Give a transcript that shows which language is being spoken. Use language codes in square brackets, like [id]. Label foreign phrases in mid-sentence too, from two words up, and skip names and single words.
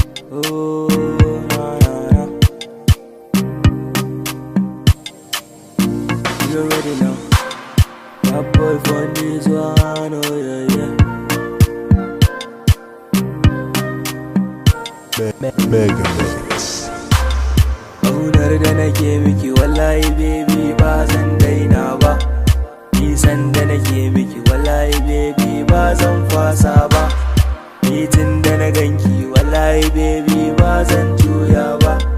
[en] Oh, na, na, na. You already know. That boy from this one, oh, yeah, yeah. Me-, me-, Mega Mix. [ha] Ƙaunar da nake miki, wallahi, baby, ba zan daina ba. Nisan da nake miki, wallahi, baby, ba zan fasa ba. Ni tun da na ganki, wallahi, baby, ba zan juya ba.